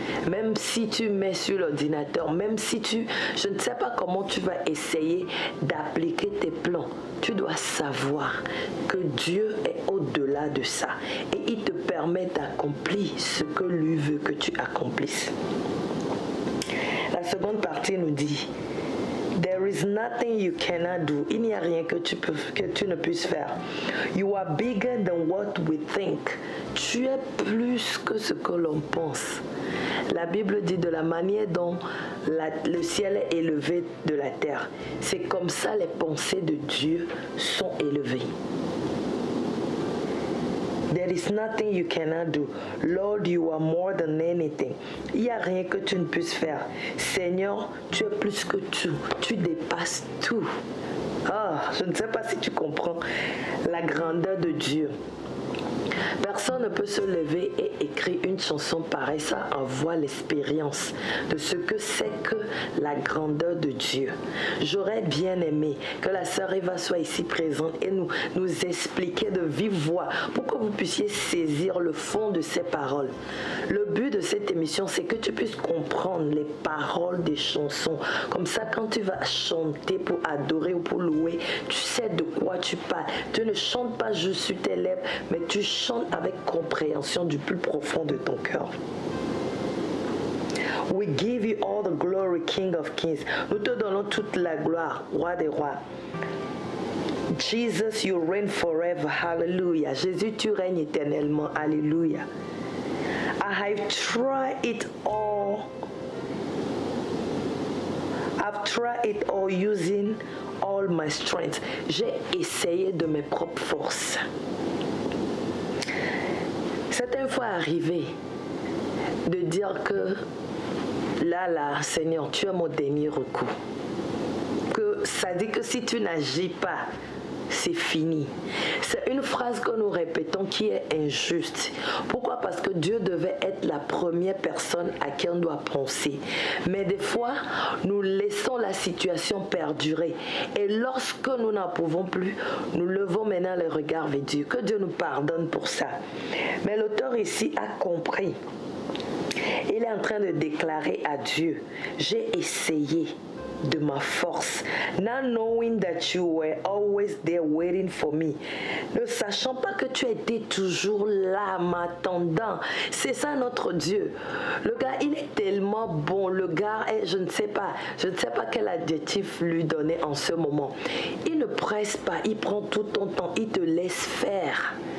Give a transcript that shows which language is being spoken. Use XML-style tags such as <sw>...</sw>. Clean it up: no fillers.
<fr>Même si tu mets sur l'ordinateur, même si je ne sais pas comment tu vas essayer d'appliquer tes plans, tu dois savoir que Dieu est au-delà de ça et il te permet d'accomplir ce que lui veut que tu accomplisses. La seconde partie nous dit</fr> <en>There is nothing you cannot do.</en> <fr>Il n'y a rien que tu ne puisses faire.</fr> <en>You are bigger than what we think.</en> <fr>Tu es plus que ce que l'on pense. La Bible dit de la manière dont le ciel est élevé de la terre. C'est comme ça les pensées de Dieu sont élevées.</fr> <en>There is nothing you cannot do. Lord, you are more than anything.</en> <fr>Il n'y a rien que tu ne puisses faire. Seigneur, tu es plus que tout. Tu dépasses tout. Je ne sais pas si tu comprends la grandeur de Dieu. Personne ne peut se lever et écrire une chanson pareille. Ça envoie l'expérience de ce que c'est que la grandeur de Dieu. J'aurais bien aimé que la sœur Eva soit ici présente et nous expliquer de vive voix pour que vous puissiez saisir le fond de ces paroles. Le but de cette émission, c'est que tu puisses comprendre les paroles des chansons. Comme ça, quand tu vas chanter pour adorer ou pour louer, tu sais de quoi tu parles. Tu ne chantes pas juste sur tes lèvres, mais tu chantes avec compréhension du plus profond de ton cœur.</fr> <en>We give you all the glory, King of Kings.</en> <fr>Nous te donnons toute la gloire, Roi des rois.</fr> <en>Jesus, you reign forever. Hallelujah.</en> <fr>Jésus, tu règnes éternellement. Alléluia.</fr> <en>I have tried it all. I've tried it all using all my strength.</en> <fr>J'ai essayé de mes propres forces. C'est une fois arrivé de dire que là, Seigneur, tu es mon dernier recours. Que ça dit que si tu n'agis pas, c'est fini. C'est une phrase que nous répétons qui est injuste. Pourquoi? Parce que Dieu devait être la première personne à qui on doit penser. Mais des fois, nous laissons la situation perdurer. Et lorsque nous n'en pouvons plus, nous levons maintenant le regard vers Dieu. Que Dieu nous pardonne pour ça. Mais l'auteur ici a compris. Il est en train de déclarer à Dieu, j'ai essayé. de ma force.</fr> <en>Not knowing that you were always there waiting for me.</en> <fr>Ne sachant pas que tu étais toujours là, m'attendant. C'est ça notre Dieu. Le gars, il est tellement bon. Le gars est, je ne sais pas quel adjectif lui donner en ce moment. Il ne presse pas, il prend tout ton temps, il te laisse faire.</fr>